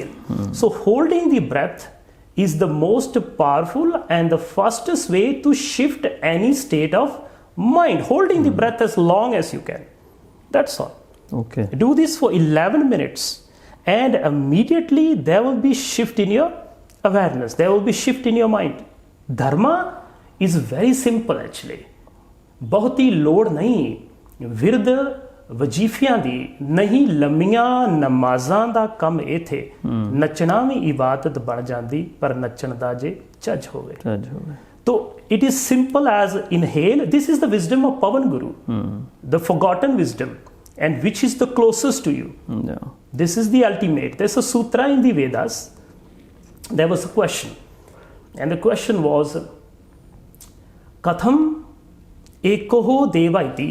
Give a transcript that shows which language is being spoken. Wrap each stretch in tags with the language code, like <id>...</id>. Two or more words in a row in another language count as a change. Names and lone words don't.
<en>So holding the breath is the most powerful and the fastest way to shift any state of mind. Holding the breath as long as you can. That's all. Do this for 11 minutes and immediately there will be shift in your awareness. There will be shift in your mind. Dharma is very simple actually.</en> <pa>ਬਹੁਤ ਹੀ ਲੋੜ ਨਹੀਂ. ਵਿਰਦ ਵਜੀਫਿਆਂ ਦੀ ਨਹੀਂ ਲੰਮੀਆਂ ਨਮਾਜ਼ਾਂ ਦਾ ਕੰਮ ਇਹ ਥੇ ਨੱਚਣਾ ਵੀ ਇਬਾਦਤ ਬਣ ਜਾਂਦੀ ਪਰ ਨੱਚਣ ਦਾ ਜੇ ਚੱਜ ਹੋਵੇ ਤੋ</pa> <en>it is simple as inhale. This is the wisdom of Pavan Guru, the forgotten wisdom and which is the closest to you. This is the ultimate. There's a sutra in the Vedas. There was a question and the question was</en> <sa>कथम् एको देव इति.</sa>